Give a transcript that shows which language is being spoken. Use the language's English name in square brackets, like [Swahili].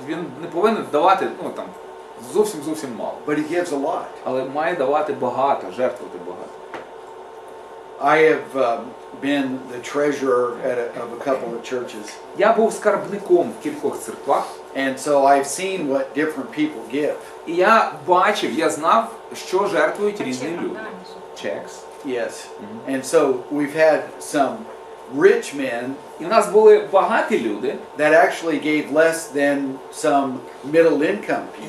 [Ukrainian] Він не повинен давати зовсім мало. [English] But he gives a lot. [Ukrainian] Але має давати багато, жертвувати багато. [English] I have been the treasurer of a couple of churches. [Ukrainian] Я був скарбником в кількох церквах. [English] And so I've seen what different people give. [Ukrainian] І я знав, що жертвують різні люди. [English] Checks. Yes. And so we've had some rich men [Ukrainian] І в нас були багаті люди, [English] that actually gave less than some middle income people.